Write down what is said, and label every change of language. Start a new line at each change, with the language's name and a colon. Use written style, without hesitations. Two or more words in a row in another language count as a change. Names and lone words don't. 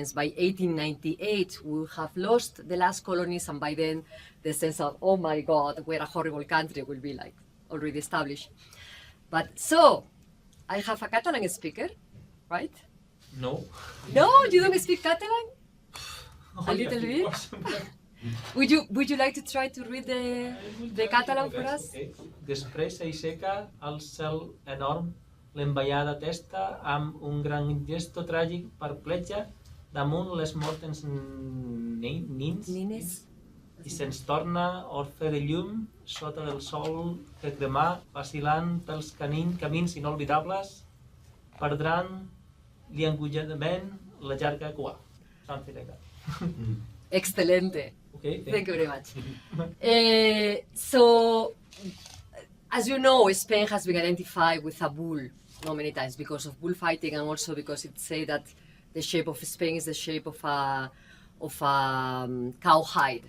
English: By 1898, we have lost the last colonies, and by then the sense of, oh my God, we're a horrible country will be like already established. But so, I have a Catalan speaker, right? No. No, you don't speak Catalan? A little bit? Would you like to try to read the Catalan for us? Okay.
Catalan: Després s'aixeca al cel enorm l'envaiada testa amb un gran gesto tràgic perplexa damunt les mortes nins i se'ns torna orfe de llum sota del sol que cremà vacil·lant pels camins inolvidables perdran liangujament la llarga cua.
English: Excelente. Okay, thank you very much. So, as you know, Spain has been identified with a bull many times because of bullfighting, and also because it say that the shape of Spain is the shape of a cowhide.